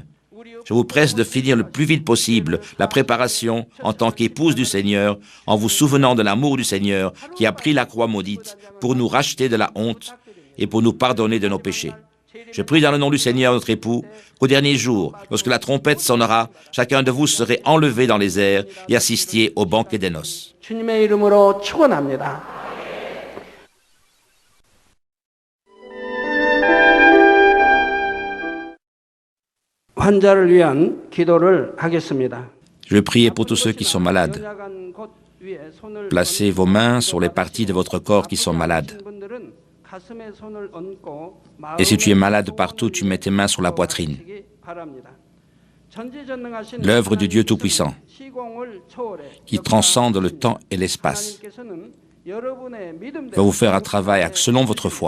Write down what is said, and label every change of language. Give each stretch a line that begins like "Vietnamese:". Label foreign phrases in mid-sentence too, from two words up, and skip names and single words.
French: Je vous presse de finir le plus vite possible la préparation en tant qu'épouse du Seigneur, en vous souvenant de l'amour du Seigneur qui a pris la croix maudite pour nous racheter de la honte et pour nous pardonner de nos péchés. Je prie dans le nom du Seigneur notre époux qu'au dernier jour, lorsque la trompette sonnera, chacun de vous serait enlevé dans les airs et assistiez au banquet des noces.
Korean: 주님의 이름으로 축원합니다. 환자를 위한 기도를 하겠습니다.
French: Je vais prier pour tous ceux qui sont malades. Placez vos mains sur les parties de votre corps qui sont malades. Et si tu es malade partout, tu mets tes mains sur la poitrine. L'œuvre du Dieu Tout-Puissant, qui transcende le temps et l'espace, va vous faire un travail selon votre foi.